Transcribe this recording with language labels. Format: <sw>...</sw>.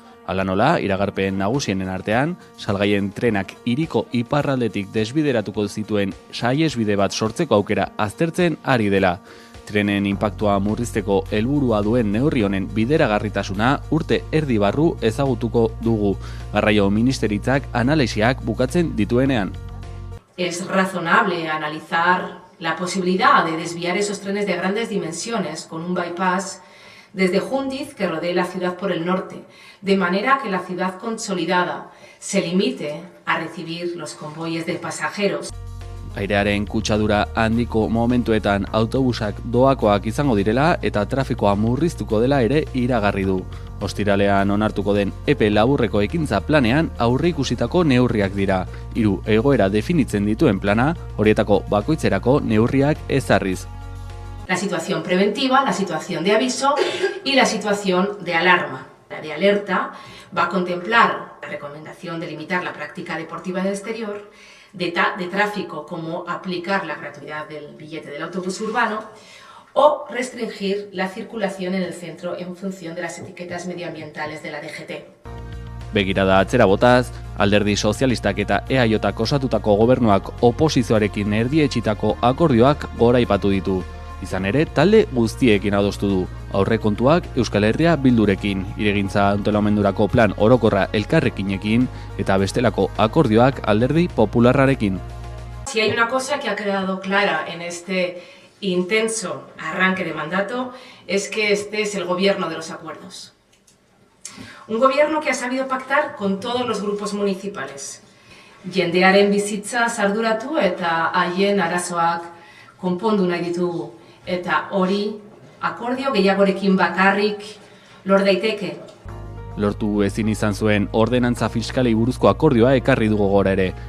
<eu>Hala nola, iragarpen nagusienen artean, salgaien trenak hiriko iparraldetik desbideratuko zituen saihesbide bat sortzeko aukera aztertzen ari dela. Trenen inpaktua murrizteko helburua duen neurri honen bideragarritasuna urte erdi barru ezagutuko dugu. Garraio Ministeritzak analisiak bukatzen dituenean.</eu> <es>Es razonable analizar la posibilidad de desviar esos trenes de grandes dimensiones con un bypass desde Jundiz que rodee la ciudad por el norte, de manera que la ciudad consolidada se limite a recibir los convoyes de pasajeros.</es> <eu>Airearen kutsadura handiko momentuetan autobusak doakoak izango direla eta trafikoa murriztuko dela ere iragarri du. Ostiralean onartuko den epe laburreko ekintza planean aurreikusitako neurriak dira. 3 egoera definitzen dituen plana, horietako bakoitzerako neurriak ezarriz.</eu> <es>La situación preventiva, la situación de aviso y la situación de alarma. La de alerta va a contemplar la recomendación de limitar la práctica deportiva en el exterior, de tráfico como aplicar la gratuidad del billete del autobús urbano o restringir la circulación en el centro en función de las etiquetas medioambientales de la DGT.</es> <eu>Begirada atzera botaz, Alderdi Sozialistak eta EAJak osatutako gobernuak oposizioarekin erdietsitako akordioak goraipatu ditu. Izan ere, talde guztiekin adostu du. Aurrekontuak Euskal Herria Bildurekin, iregintza antolamendurako plan orokorra elkarrekinekin eta bestelako akordioak Alderdi Popularrarekin.</eu> <es>Si hay una cosa que ha quedado clara en este intenso arranque de mandato es que este es el gobierno de los acuerdos. Un gobierno que ha sabido pactar con todos los grupos municipales.</es> <eu>Jendearen bizitza arduratu eta haien arazoak konpondu nahi ditugu. Eta hori akordio gehiagorekin bakarrik lor daiteke. Lortu ezin izan zuen ordenantza fiskalei buruzko akordioa ekarri dugu gora ere.</eu>